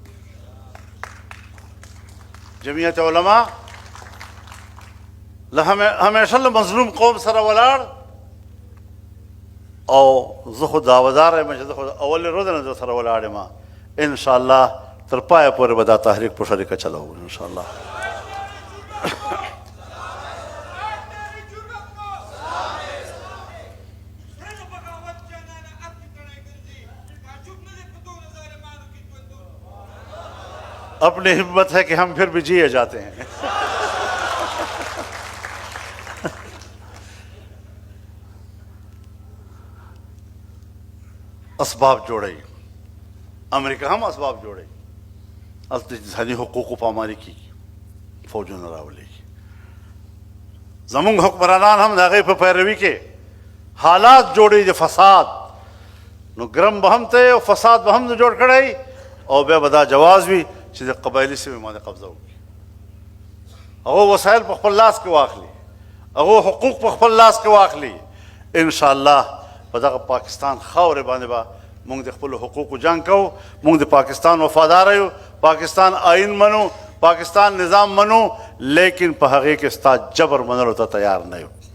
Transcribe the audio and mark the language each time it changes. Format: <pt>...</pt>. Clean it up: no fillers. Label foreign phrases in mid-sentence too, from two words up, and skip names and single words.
<ps>جمعیت علما همیشه له مظلوم قوم سره ولاړ او زه خو دعوهدار یم چې زه خو اولې ورځې نه در سره ولاړ یم انشاءالله تر پایه پورې به دا تحریک په شریکه چلوو انشاءالله</ps> <ur>اپنی ہمت ہے کہ ہم پھر بھی جیے جاتے ہیں</ur> <ps>اسباب جوړی امریکا هم اسباب جوړی هلته انساني حقوقو پامالي کېږي فوجونه راولېږي زمونږ حکمرانان هم د هغې په پیروي کې حالات جوړوي د فساد نو ګرم به هم ته او فساد به هم جوړ کړی او بیا به دا جواز وي چې د قبایلي سیمې باندې قبضه وکړي هغو وسایل په خپل لاس کې واخلي هغو حقوق په خپل لاس کې واخلي انشاءالله په دغه پاکستان خاورې باندې به موږ د خپلو حقوقو جنګ کوو موږ د پاکستان وفاداره یو پاکستان آئین منو پاکستان نظام منو لیکن په هغې کې ستا جبر منلو ته تیار نه یو</ps>